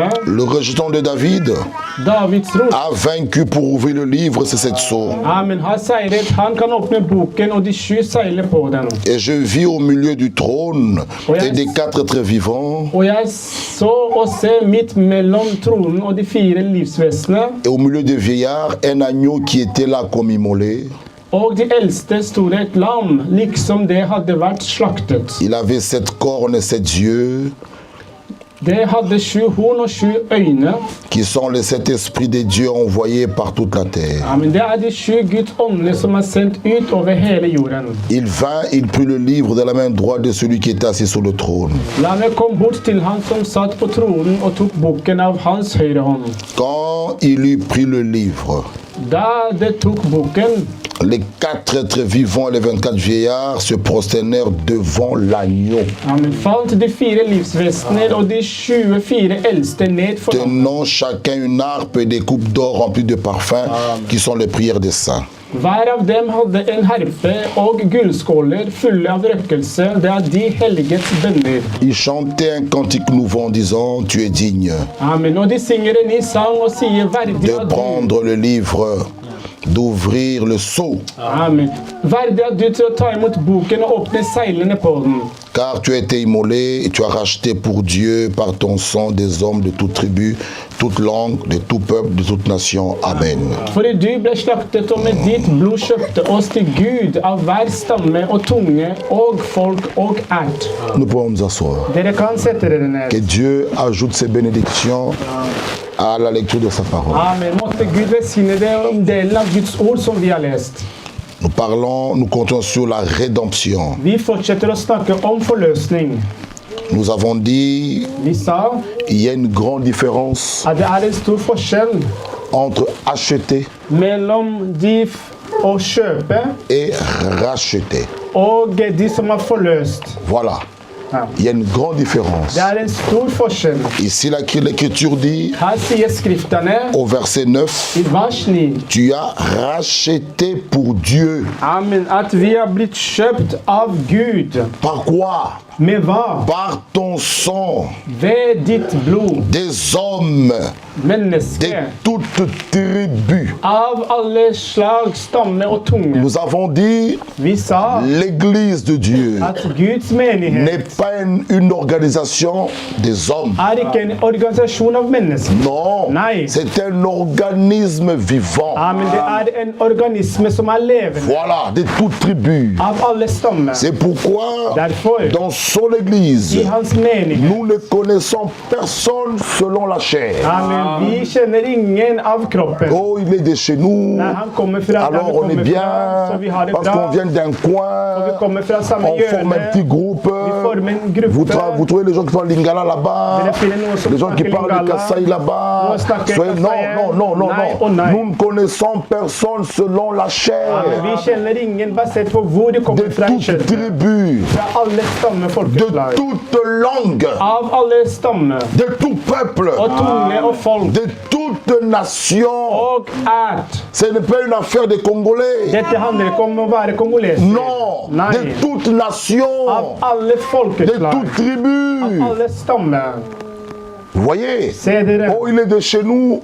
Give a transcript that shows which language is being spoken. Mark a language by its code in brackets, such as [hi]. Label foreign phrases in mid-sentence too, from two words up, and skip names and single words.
[fr] le rejeton de David, [no] Davids rot. [fr] a vaincu pour ouvrir le livre, c'est 7 sceaux. [no] Amen, har seiret, han kan åpne boken og de 7 seiler på den. [fr] Et je vis au milieu du trône et des 4 êtres vivants, [no] Og jeg så og se midt mellom tronen og de 4 livsvesenene, [fr] et au milieu des vieillards, un agneau qui était là comme immolé. [no] og de eldste sto det et lam, liksom det hadde vært slaktet. [fr] Il avait 7 cornes et 7 yeux, [no] Det hadde 7 horn og 7 øyne. [fr] qui sont les 7 esprits de Dieu envoyés par toute la terre. [no] Amen, det er de 7 Guds ånder som er sendt ut over hele jorden. [fr] Il vint, il prit le livre de la main droite de celui qui était assis sur le trône. [no] Lammet kom bort til han som satt på tronen og tok boken av hans høyre hånd. [fr] Quand il eut pris le livre, [no] Da de tok boken, [fr] les 4 êtres vivants et les 24 vieillards se prosternèrent devant l'agneau, [no] amen, falt de 4 livsvesener og de 24 eldste ned for ham. [fr] tenant chacun une harpe et des coupes d'or remplies de parfums qui sont les prières des saints. [no] Hver av dem hadde en herpe og gullskåler fulle av røkkelse. Det er de helligets bønner. [fr] Ils chantaient un cantique nouveau en disant, tu es digne [no] Amen. Og de synger en ny sang og sier verdig [fr] de [no] er du. [fr] prendre le livre, d'ouvrir le sceau, [no] Amen. Verdig er du til å ta imot boken og åpne seilene på den. [fr] car tu as été immolé et tu as racheté pour Dieu par ton sang des hommes de toute tribu, toute langue, de tout peuple, de toute nation. [no] Amen. For du ble slaktet og med ditt blod kjøpte oss til Gud av hver stamme og tunge og folk og ert. [fr] Nous pouvons nous asseoir. [no] Dere kan sette dere ned. [fr] Que Dieu ajoute ses bénédictions à la lecture de sa parole. [no] Amen. Måtte Gud velsigne det om delen av Guds ord som vi har lest. [fr] Nous comptons sur la rédemption. [no] Vi fortsetter å snakke om forløsning. [fr] Nous avons dit [no] Vi sa [fr] il y a une grande différence [no] at det er en stor forskjell [fr] entre acheter [no] mellom de å kjøpe [fr] et racheter. [no] og de som er forløst. [fr] Voilà. [no] Ja. [fr] Il y a une grande différence. [no] Det er en stor forskjell. [fr] Ici, l'Écriture dit [no] Her sier skriftene [fr] au verset 9, [no] i vers 9 [fr] tu as racheté pour Dieu. [no] Amen, at vi har blitt kjøpt av Gud. [fr] Par quoi? [no] Med hva? [fr] Par ton sang, [no] Ved ditt blod. [fr] des hommes de [no] Menneske. [fr] toutes tribus. [no] Av alle slag, stamme og tunge. [fr] Nous avons dit [no] Vi sa [fr] l'Église de Dieu [no] at Guds menighet [fr] n'est pas une organisation des hommes. [no] er ikke en organisasjon av mennesker. [fr] Non, [no] Nei. [fr] c'est un organisme vivant. [no] Amen, det er en organisme som er levende. [fr] Voilà, de toutes tribus. [no] Av alle stammer. [fr] C'est pourquoi [no] Derfor, [fr] dans son Église, [no] i hans menighet. [fr] nous ne connaissons personne selon la chair. [no] Amen, vi kjenner ingen av kroppen. [fr] Oh, il est de chez nous. [no] Nei, han kommer fra der [fr] Alors [no] vi [fr] on est [no] kommer [fr] bien [no] fra, så vi har det [fr] parce qu'on [no] bra. [fr] vient d'un [no] Og vi [fr] coin. [no] kommer fra samme [fr] On forme un petit [no] hjørne. [fr] groupe. [no] Vi former en gruppe. [fr] Vous trouvez les gens qui parlent lingala là-bas, [no] Dere finner noen som [fr] les gens qui [no] snakker [fr] parlent de [no] lingala. [fr] Kassai là-bas. [no] Noen snakker [fr] Soyez- Non, [no] Kassai. [fr] non, non, non, [no] Nei og [fr] non. [no] nei. [fr] Nous ne connaissons personne selon la [no] Amen, [fr] chair. [no] vi kjenner ingen basert på hvor de [fr] De [no] kommer fra i [fr] toute [no] kjøttet. [fr] tribu, [no] Fra alle stammer, [fr] de [no] folkeslag. [fr] toute langue, [no] Av alle stammer. [fr] de tout peuple, [no] Og tunge og folk. [fr] de toute nation. [no] Og ert. [fr] Ce n'est pas une affaire des Congolais. [no] Dette handler ikke om å være kongoleser. [fr] Non, [no] Nei. [fr] de toute nation, [no] Av alle [fr] de [no] folkeslag. [fr] toute tribu. [no] Av alle stammer. [fr] Vous voyez? [no] Se dere. [fr] Oh, il est de chez nous.